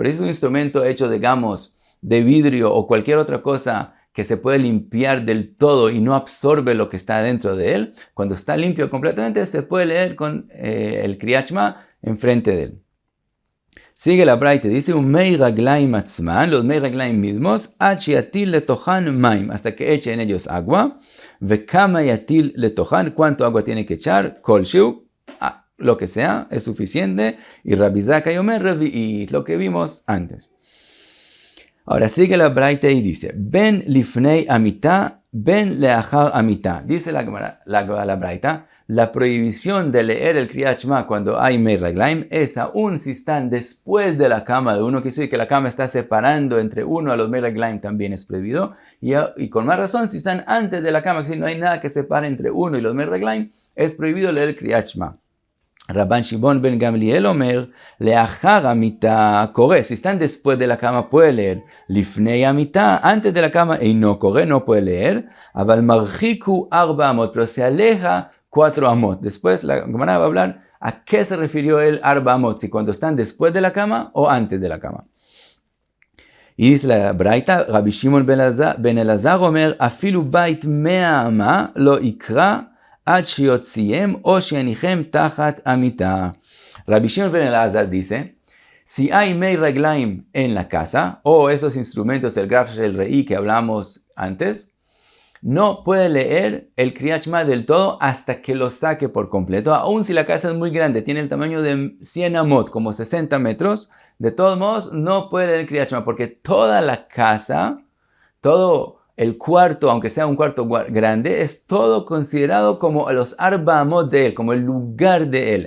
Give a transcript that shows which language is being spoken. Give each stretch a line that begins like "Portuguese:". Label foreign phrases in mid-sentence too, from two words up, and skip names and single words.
Spanish: Pero es un instrumento hecho, digamos, de vidrio o cualquier otra cosa que se puede limpiar del todo y no absorbe lo que está dentro de él. Cuando está limpio completamente se puede leer con el Kriyat Shema enfrente de él. Sigue la Braita, dice un
Hebrew: מי רגלים עצמן,
Spanish: los
Hebrew: מי רגלים
Spanish: mismos,
Hebrew: עד שיטיל לתוכן מים,
Spanish: hasta que eche en ellos agua,
Hebrew: וכמה יטיל לתוכן,
Spanish: cuánto agua tiene que echar,
Hebrew: כל שהוא,
Spanish: lo que sea, es suficiente, y Rabbi Zakai
Hebrew: אומר רביעית,
Spanish: lo que vimos antes. Ahora sigue la Braita y dice,
Hebrew: בין לפני המטה בין לאחר המטה,
Spanish: dice la Braita, la prohibición de leer el Kriyat Shema cuando hay
Hebrew: מי רגלים
Spanish: es aún si están después de la cama de uno, que dice que la cama está separando entre uno a los
Hebrew: מי רגלים,
Spanish: también es prohibido, y con más razón si están antes de la cama, que si no hay nada que separe entre uno y los
Hebrew: מי רגלים,
Spanish: es prohibido leer el Kriyat Shema. Rabban Shimon ben Gamliel
Hebrew: אומר לאחר המטה קורא,
Spanish: si están después de la cama puede leer,
Hebrew: לפני המטה,
Spanish: antes de la cama, y no corre, no puede leer,
Hebrew: אבל מרחיקו ארבע אמות,
Spanish: pero se aleja 4 amot. Después la Gemara va a hablar a qué se refirió el
Hebrew: ארבע אמות,
Spanish: si cuando están después de la cama o antes de la cama. Y dice la Braita,
Hebrew: Rabbi Shimon ben Elazar אומר אפילו בית 100 אמה לא יקרא עד שיוציאם או שיניחם תחת המטה.
Spanish: Rabbi Shimon ben Elazar dice, si hay
Hebrew: מי רגלים
Spanish: en la casa, o esos instrumentos, el
Hebrew: גרף של רעי
Spanish: que hablamos antes, no puede leer el Kriyat Shema del todo hasta que lo saque por completo. Aun si la casa es muy grande, tiene el tamaño de 100 amot, como 60 metros, de todos modos no puede leer el Kriyat Shema porque toda la casa, todo el cuarto, aunque sea un cuarto grande, es todo considerado como los
Hebrew: ארבע אמות
Spanish: de él, como el lugar de él.